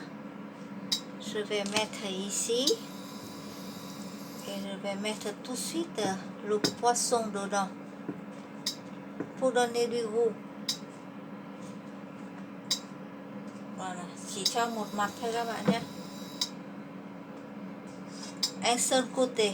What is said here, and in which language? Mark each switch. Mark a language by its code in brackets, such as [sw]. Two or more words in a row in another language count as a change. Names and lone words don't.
[fr] Je vais mettre ici. Et je vais mettre tout de suite le poisson dedans. Pour donner du goût. Voilà. [vi] Chỉ cho một mặt thôi các bạn nhé. [fr] Un seul côté.